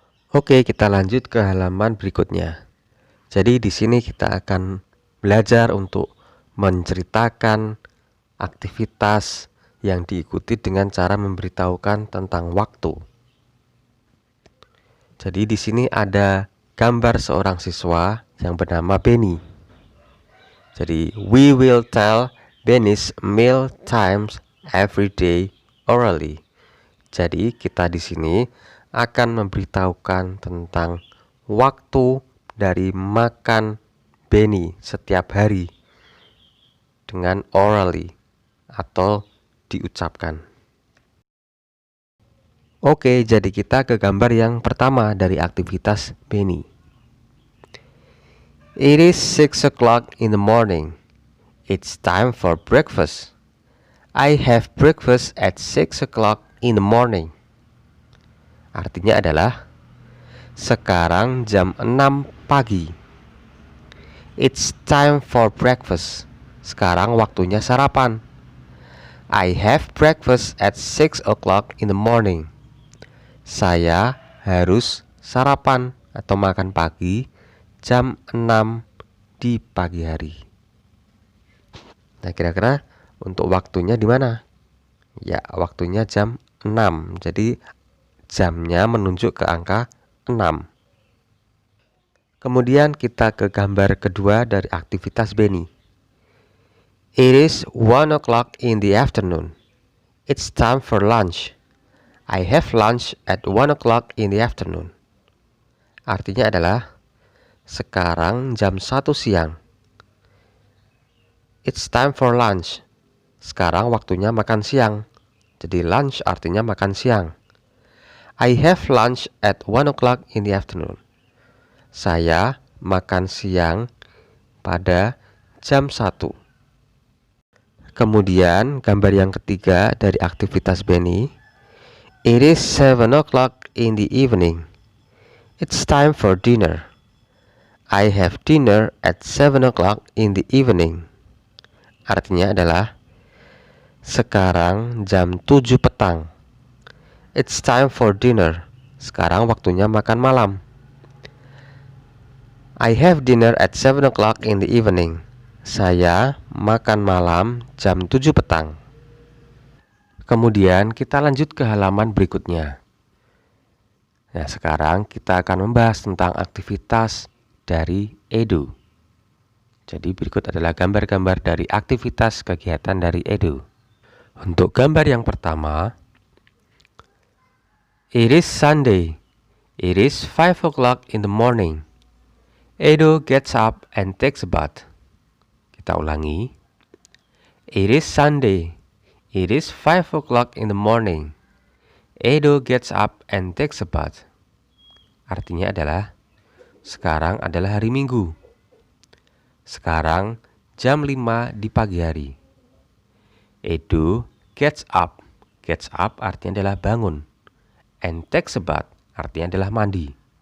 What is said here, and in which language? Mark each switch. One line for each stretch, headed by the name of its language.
Indonesian: Oke, kita lanjut ke halaman berikutnya. Jadi di sini kita akan belajar untuk menceritakan aktivitas yang diikuti dengan cara memberitahukan tentang waktu. Jadi di sini ada gambar seorang siswa yang bernama Benny.
English: Jadi we will tell Benny's meal times every day orally.
Indonesian: Jadi kita di sini akan memberitahukan tentang waktu dari makan Benny setiap hari dengan orally atau diucapkan. Oke, jadi kita ke gambar yang pertama dari aktivitas Benny.
English: It is 6 o'clock in the morning. It's time for breakfast. I have breakfast at 6 o'clock in the morning.
Indonesian: Artinya adalah sekarang jam 6 pagi.
English: It's time for breakfast.
Indonesian: Sekarang waktunya sarapan.
English: I have breakfast at 6 o'clock in the morning.
Indonesian: Saya harus sarapan atau makan pagi jam 6 di pagi hari. Nah, kira-kira untuk waktunya di mana? Ya, waktunya jam 6. Jadi jamnya menunjuk ke angka 6. Kemudian kita ke gambar kedua dari aktivitas Benny.
English: It is 1 o'clock in the afternoon. It's time for lunch. I have lunch at 1 o'clock in the afternoon.
Indonesian: Artinya adalah sekarang jam 1 siang.
English: It's time for lunch.
Indonesian: Sekarang waktunya makan siang. Jadi lunch artinya makan siang.
English: I have lunch at 1 o'clock in the afternoon.
Indonesian: Saya makan siang pada jam 1. Kemudian gambar yang ketiga dari aktivitas Benny.
English: It is 7 o'clock in the evening. It's time for dinner. I have dinner at 7 o'clock in the evening.
Indonesian: Artinya adalah sekarang jam 7 petang.
English: It's time for dinner.
Indonesian: Sekarang waktunya makan malam.
English: I have dinner at 7 o'clock in the evening.
Indonesian: Saya makan malam jam 7 petang. Kemudian kita lanjut ke halaman berikutnya. Nah, sekarang kita akan membahas tentang aktivitas dari Edu. Jadi berikut adalah gambar-gambar dari aktivitas kegiatan dari Edu. Untuk gambar yang pertama,
English: it is Sunday. It is 5 o'clock in the morning. Edu gets up and takes a bath.
Indonesian: Kita ulangi.
English: It is Sunday. It is 5 o'clock in the morning. Edu gets up and takes a bath.
Indonesian: Artinya adalah sekarang adalah hari Minggu. Sekarang jam 5 di pagi hari.
English: Edu gets up.
Indonesian: Gets up artinya adalah bangun.
English: And takes a bath
Indonesian: artinya adalah mandi.